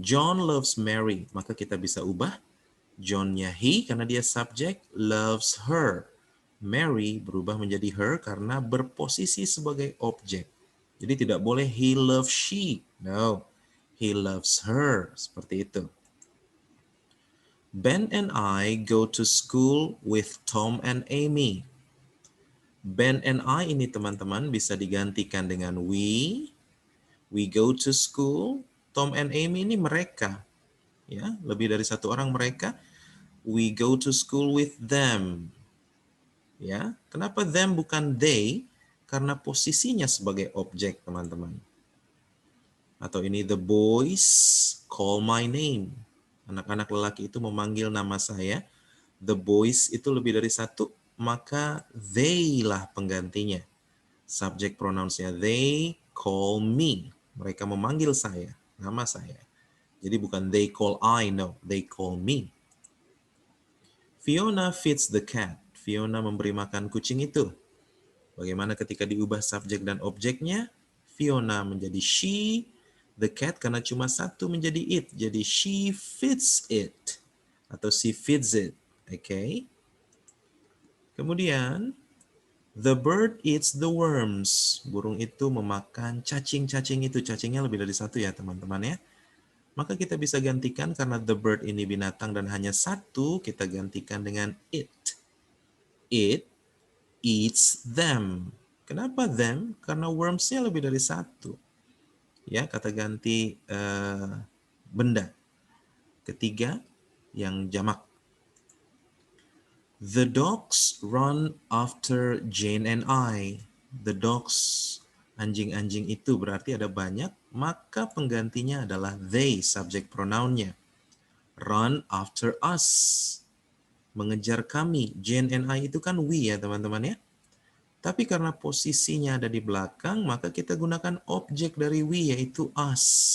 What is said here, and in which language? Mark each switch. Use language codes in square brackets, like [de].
[en] John loves Mary, [id] maka kita bisa ubah John-nya he karena dia subjek, [en] loves her. [id] Mary berubah menjadi her karena berposisi sebagai objek. Jadi tidak boleh [en] he loves she. No, he loves her. [id] Seperti itu. [en] Ben and I go to school with Tom and Amy. Ben and I [id] ini teman-teman bisa digantikan dengan we. [en] We go to school. Tom and Amy [id] ini mereka. Ya, lebih dari satu orang mereka. [en] We go to school with them. [id] Ya, kenapa [en] them [id] bukan [en] they? [id] Karena posisinya sebagai objek, teman-teman. Atau ini [en] the boys call my name. [id] Anak-anak lelaki itu memanggil nama saya. [en] The boys [id] itu lebih dari satu, maka they lah penggantinya. Subjek pronounsnya [en] they call me. [id] Mereka memanggil saya, nama saya. Jadi bukan [en] they call I, no. They call me. Fiona feeds the cat. [id] Fiona memberi makan kucing itu. Bagaimana ketika diubah subjek dan objeknya? Fiona menjadi she, [en] the cat [id] karena cuma satu menjadi it. Jadi [en] she feeds it. [id] Atau [en] she feeds it. Oke. [id] Kemudian, [en] the bird eats the worms. [id] Burung itu memakan cacing-cacing itu. Cacingnya lebih dari satu ya teman-teman ya. Maka kita bisa gantikan karena [en] the bird [id] ini binatang dan hanya satu, kita gantikan dengan it. [en] It eats them. [id] Kenapa [en] them? [id] Karena worms-nya lebih dari satu. Ya, kata ganti benda. Ketiga, yang jamak. [en] The dogs run after Jane and I. The dogs, [id] anjing-anjing itu berarti ada banyak, maka penggantinya adalah they, subjek pronounnya. [en] Run after us. [id] Mengejar kami. [en] Jane and I [id] itu kan we ya teman-teman ya. Tapi karena posisinya ada di belakang, maka kita gunakan objek dari we, yaitu us.